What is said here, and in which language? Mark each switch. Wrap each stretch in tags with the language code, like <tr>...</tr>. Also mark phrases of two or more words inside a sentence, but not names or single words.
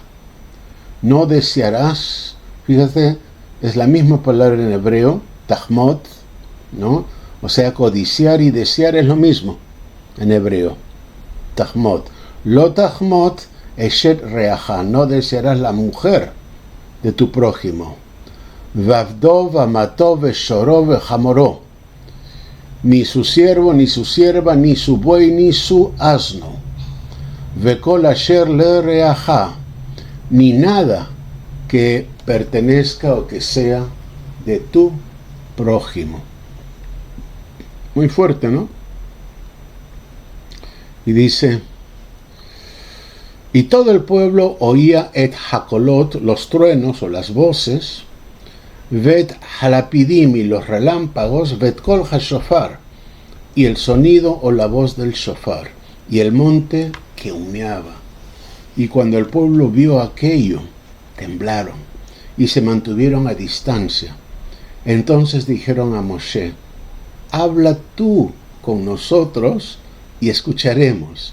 <es>No desearás, fíjate, es la misma palabra en hebreo, tahmot, ¿no? O sea, codiciar y desear es lo mismo en hebreo, tahmot.</es> <he>לא תחמוד אשת רעך,</he> <es>no desearás la mujer de tu prójimo.</es> <he>ועבדו ואמתו ושורו וחמורו.</he> <es>Ni su siervo, ni su sierva, ni su buey, ni su asno.</es> <he>וכל אשר לרעך,</he> <es>ni nada que pertenezca o que sea de tu prójimo. Muy fuerte, ¿no? Y dice, y todo el pueblo oía</es> <he>את הקולות,</he> <es>los truenos o las voces,</es> <he>ואת הלפידים</he> <es>y los relámpagos,</es> <he>ואת קול השופר,</he> <es>y el sonido o la voz del shofar, y el monte que humeaba. Y cuando el pueblo vio aquello, temblaron y se mantuvieron a distancia. Entonces dijeron a Moshe, habla tú con nosotros y escucharemos.</es>